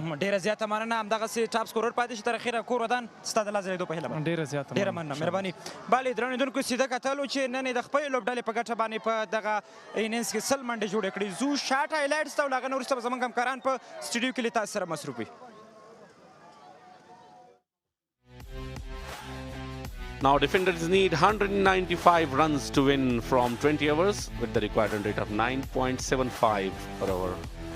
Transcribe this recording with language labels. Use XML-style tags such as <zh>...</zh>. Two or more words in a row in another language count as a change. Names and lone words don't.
<ps>ډېره زیاته مننه. همدغسې ټاپ سکورر پاتې شي تر اخره. کور ودان ستا د لاس ځلېدو په هیله باندې ډېره زیاته ډېره مننه. مهرباني. بلې درنو لیدونکو، صدیق اتل چې نن یې د خپلې لوبډلې په ګټه باندې په دغه اننګز کې 100 منډې جوړې کړې. زو</ps> <en>shot highlights</en> <ps>ته او له هغه نه وروسته به زموږ همکاران په سټوډیو کې له تاسو سره مصروف وي.</ps> <en>now defenders need 195 runs to win from 20 overs with the required run rate of 9.75 per over.</en>